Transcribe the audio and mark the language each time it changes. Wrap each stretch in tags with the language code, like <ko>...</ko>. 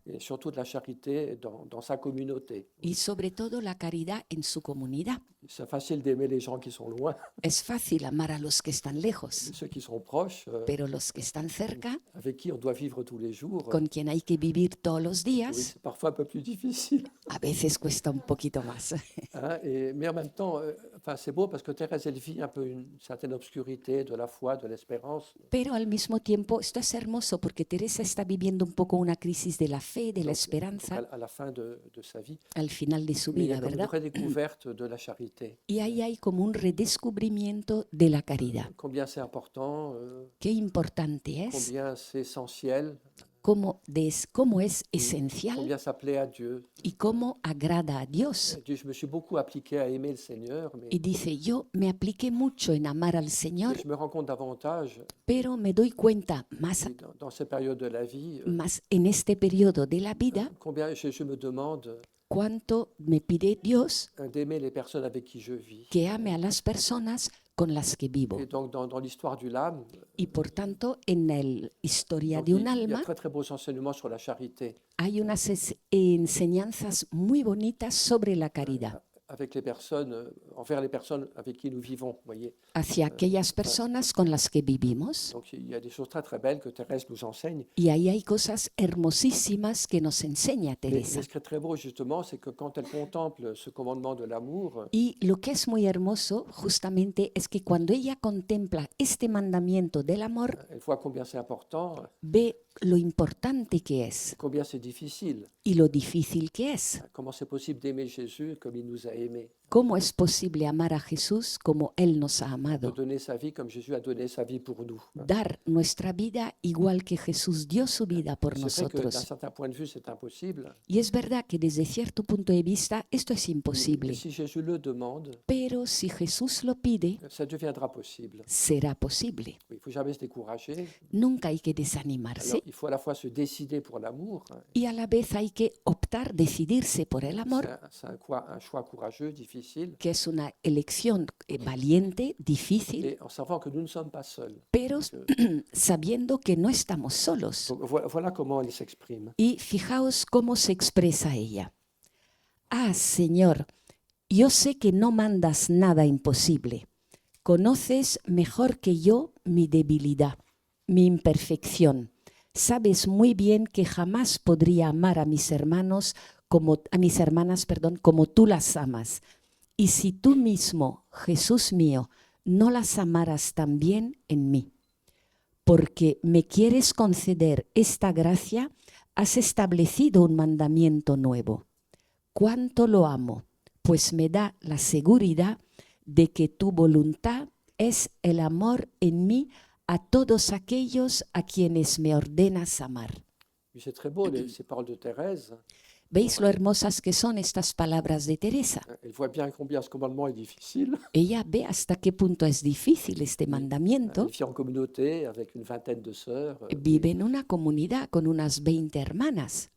<fr>et surtout de la charité dans sa communauté.</fr> <es>y sobre todo la caridad en su comunidad.</es> <fr>C'est facile d'aimer les gens qui sont loin,</fr> <es>Es fácil amar a los que están</es> <fr>mais</fr> <es>lejos,</es> <fr>ceux qui sont proches,</fr> <es>pero los que están cerca,</es> <fr>avec qui on doit vivre tous les jours,</fr> <es>con quien hay que vivir todos los</es> <fr>oui,</fr> <es>días,</es> <fr>c'est parfois un peu plus difficile.</fr> <es>a veces cuesta un poquito más.</es> <fr>Hein, mais en même temps, enfin, c'est beau parce que Thérèse, elle vit un peu une certaine obscurité de la foi, de l'espérance.</fr> <es>Pero al mismo tiempo, esto es hermoso porque Teresa está viviendo un poco una crisis de la fe, de la</es> <fr>Donc,</fr> <es>esperanza</es> <fr>à la fin de sa vie.</fr> <es>al final de su</es> <fr>Mais il y a</fr> <es>vida,</es> <fr>comme une</fr> <es>¿verdad?</es> <fr>redécouverte de la charité.</fr> <es>Y ahí hay como un redescubrimiento de la caridad.</es> <fr>Combien c'est important,</fr> <es>Qué importante es,</es> <fr>combien c'est essentiel,</fr> <es>cómo es esencial</es> <fr>combien ça plaît à Dieu.</fr> <es>y cómo agrada a Dios.</es> <fr>Elle dit, je me suis beaucoup appliqué à aimer le Seigneur, mais</fr> <es>Y dice, yo me apliqué mucho en amar al Señor,</es> <fr>je me rends compte davantage</fr> <es>pero me doy cuenta más,</es> <fr>oui, dans ces périodes de la vie,</fr> <es>más en este periodo de la vida</es> <fr>combien Jésus me demande</fr> <es>cuánto me pide Dios</es> <fr>d'aimer les personnes avec qui je vis.</fr> <es>que ame a las personas con las que vivo.</es> <fr>Et donc, dans l'histoire du l'âme,</fr> <es>Y por tanto, en la historia</es> <fr>donc,</fr> <es>de un</es> <fr>il y a</fr> <es>alma</es> <fr>très très beaux enseignements sur la charité</fr> <es>hay unas enseñanzas muy bonitas sobre la caridad</es> <fr>avec les personnes, envers les personnes avec qui nous vivons. Vous voyez.</fr> <es>hacia aquellas personas con las que vivimos.</es> <fr>Donc il y a des choses très très belles que Thérèse nous enseigne.</fr> <es>Y ahí hay cosas hermosísimas que nos enseña</es> <fr>Mais</fr> <es>Teresa.</es> <fr>ce qui est très beau justement, c'est que quand elle contemple ce commandement de l'amour,</fr> <es>Y lo que es muy hermoso justamente es que cuando ella contempla este mandamiento del amor,</es> <fr>elle voit combien c'est important,</fr> <es>ve lo importante que es</es> <fr>combien c'est difficile,</fr> <es>y lo difícil que es.</es> <fr>comment c'est possible d'aimer Jésus comme il nous a aimés,</fr> <es>¿Cómo es posible amar a Jesús como Él nos ha</es> <fr>de</fr> <es>amado?</es> <fr>donner sa vie comme Jésus a donné sa vie pour nous.</fr> <es>Dar nuestra vida igual que Jesús dio su vida por</es> <fr>C'est vrai que d'un</fr> <es>nosotros.</es> <fr>certain point de vue, c'est impossible.</fr> <es>Y es verdad que desde cierto punto de vista esto es</es> <fr>Mais</fr> <es>imposible,</es> <fr>si Jésus le demande,</fr> <es>pero si Jesús lo pide,</es> <fr>ça deviendra possible.</fr> <es>será posible.</es> <fr>Il ne faut jamais se décourager.</fr> <es>Nunca hay que</es> <fr>Alors,</fr> <es>desanimarse</es> <fr>il faut à la fois se décider pour l'amour,</fr> <es>y a la vez hay que optar, decidirse por el amor,</es> <fr>c'est un choix courageux, difficile,</fr> <es>que es una elección valiente, difícil,</es> <fr>et en savant que nous ne sommes pas seuls.</fr> <es>pero sabiendo que no estamos solos.</es> <fr>Donc voilà comment elle s'exprime.</fr> <es>Y fijaos cómo se expresa ella. Ah, Señor, yo sé que no mandas nada imposible. Conoces mejor que yo mi debilidad, mi imperfección. Sabes muy bien que jamás podría amar a mis hermanos a mis hermanas, como tú las amas. Y si tú mismo, Jesús mío, no las amaras también en mí. Porque me quieres conceder esta gracia, has establecido un mandamiento nuevo. Cuánto lo amo, pues me da la seguridad de que tu voluntad es el amor en mí a todos aquellos a quienes me ordenas amar.</es> <fr>Mais c'est très beau, ces paroles de Thérèse.</fr> <es>¿Veis lo hermosas que son estas palabras de Teresa?</es> <fr>Elle voit bien combien ce commandement est difficile.</fr> <es>Ella ve hasta qué punto es difícil este mandamiento.</es> <fr>Elle vit en communauté avec une vingtaine de sœurs.</fr> <es>Vive en una comunidad con unas 20 hermanas</es>